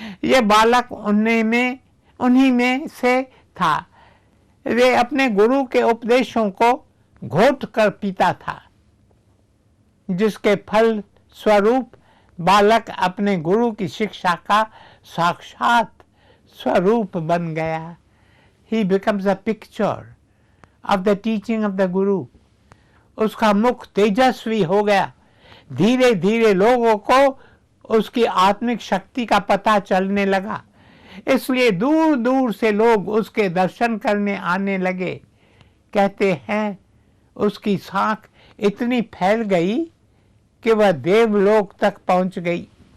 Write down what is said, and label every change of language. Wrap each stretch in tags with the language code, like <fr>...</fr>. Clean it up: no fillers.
<hi>ये बालक उन्हीं में से था। वे अपने गुरु के उपदेशों को घोट कर पीता था, जिसके फल स्वरूप बालक अपने गुरु की शिक्षा का साक्षात स्वरूप बन गया।</hi> <en>He becomes a picture of the teaching of the Guru.</en> <hi>उसका मुख तेजस्वी हो गया। धीरे धीरे लोगों को उसकी आत्मिक शक्ति का पता चलने लगा, इसलिए दूर दूर से लोग उसके दर्शन करने आने लगे। कहते हैं उसकी साख इतनी फैल गई कि वह देवलोक तक पहुंच गई।</hi>